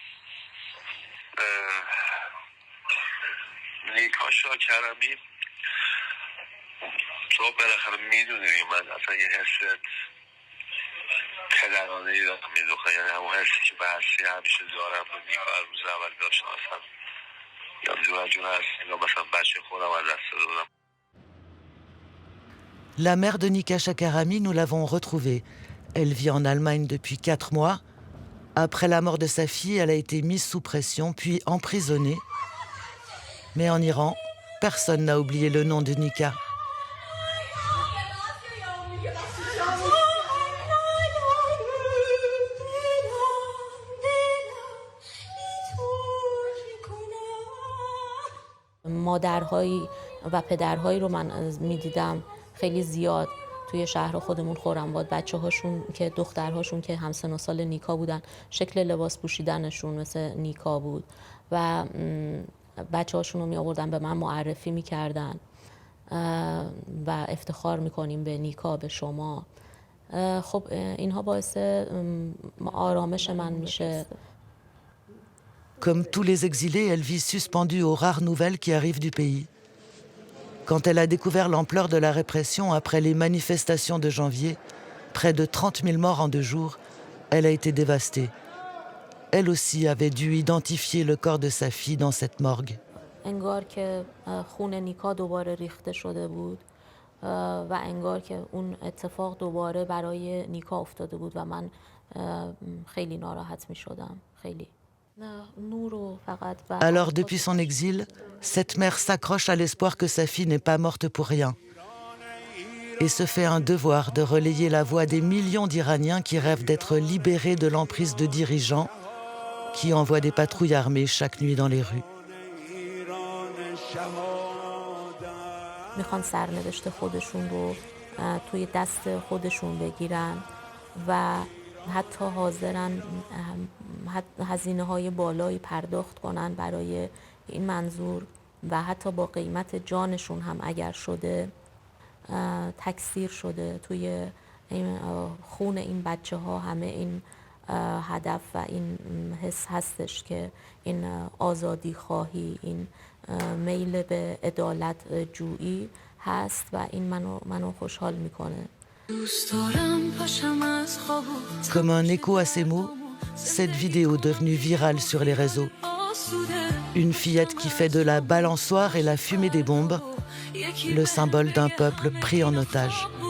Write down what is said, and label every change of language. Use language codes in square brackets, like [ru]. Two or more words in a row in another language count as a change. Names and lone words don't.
[fa] نیکا شاکرمی تو بالاخره میدونی من اصلا یه حس پدرانه ای دارم میدوخه، یعنی همون حسی که بحثی همیشه دارم با نیکا از روز اول داشتم، اصلا یا جون جون هست یا مثلا بچه خودم از دست دادم. [fr] La mère de Nika Shakarami, nous l'avons retrouvée. Elle vit en Allemagne depuis 4 mois. Après la mort de sa fille, elle a été mise sous pression, puis emprisonnée. Mais en Iran, personne n'a oublié le nom de Nika. [fa] مادرهایی و پدرهایی رو من میدیدم خیلی زیاد توی شهر خودمون خرم‌آباد، بچه‌هاشون که دخترهاشون که همسن و سال نیکا بودن، شکل لباس پوشیدنشون مثل نیکا بود و بچه‌هاشون رو می آوردن به من معرفی میکردن و افتخار میکنیم به نیکا، به شما. خب اینها باعث آرامش من میشه. [fr] Comme tous les exilés, elle vit suspendue aux rares nouvelles qui arrivent du pays. Quand elle a découvert l'ampleur de la répression après les manifestations de janvier, près de 30 000 morts en 2 jours, elle a été dévastée. Elle aussi avait dû identifier le corps de sa fille dans cette morgue. [fa] انگار که خون نیکا دوباره ریخته شده بود و انگار که اون اتفاق دوباره برای نیکا افتاده بود و من خیلی ناراحت می شدم، خیلی. [fr] Alors, depuis son exil, cette mère s'accroche à l'espoir que sa fille n'est pas morte pour rien et se fait un devoir de relayer la voix des millions d'Iraniens qui rêvent d'être libérés de l'emprise de dirigeants qui envoient des patrouilles armées chaque nuit dans les rues. [fa] میخوان سرنوشت خودشون رو توی دست خودشون بگیرن و حتی حاضرن هزینه های بالایی پرداخت کنن برای این منظور و حتی با قیمت جانشون هم اگر شده، تکثیر شده توی خون این بچه ها. همه این هدف و این حس هستش که این آزادی خواهی، این میل به عدالت جویی هست و این منو خوشحال میکنه. [fr] Comme un écho à ces mots, cette vidéo devenue virale sur les réseaux. Une fillette qui fait de la balançoire et la fumée des bombes le symbole d'un peuple pris en otage.